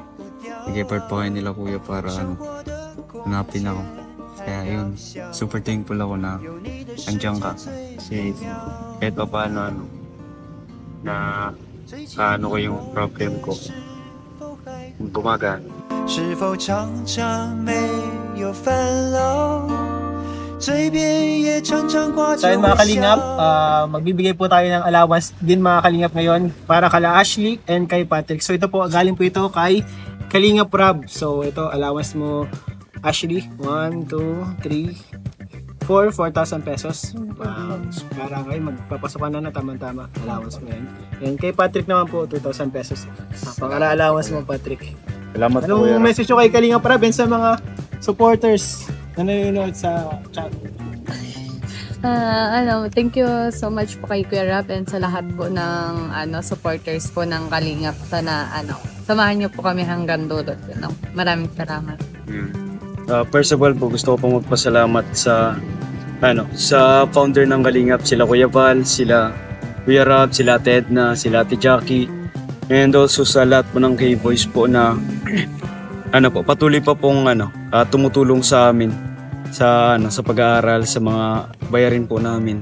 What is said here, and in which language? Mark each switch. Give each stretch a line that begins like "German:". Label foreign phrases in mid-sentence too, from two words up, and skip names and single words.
Filipino: Nag-effort pa kayo nila kuya para hanapin ako. Kaya yun,
English: super thankful
Filipino: ako na andyan ka. Kasi kahit pa paano na ano ko yung problem ko. Bumaga.
Chinese: 是否常常没有烦恼？嘴边也常常挂着
Filipino: So ayun mga
Chinese: 微
Filipino: kalingap,
Chinese: 笑。
Filipino: magbibigay po tayo ng allowance din mga kalingap ngayon para kala Ashley and kay Patrick. So ito po, galing po ito kay Kalingap Rob. So ito, allowance mo Ashley, 1, 2, 3, 4,000 pesos. Para kayo magpapasok na tama-tama. Allowance mo yan. And kay Patrick naman po, 2,000 pesos. Para allowance mo Patrick. Salamat po, Anong Kuya Rob. message nyo kay Kalingap Rob and sa mga supporters na nanonood sa chat?
English: Thank you so much
Filipino: po kay Kuya Rob and sa lahat po ng supporters po ng Kalingap. Sana samahan niyo po kami hanggang dulo. Maraming salamat.
English: First of all
Filipino: po, gusto ko pong magpasalamat sa sa founder ng Kalingap, sila Kuya Val, sila Kuya Rob, sila Ate Edna, sila Ate Jackie,
English: and also
Filipino: sa lahat po ng K-Boys po na patuloy pa pong tumutulong sa amin sa pag-aaral, sa mga bayarin po namin.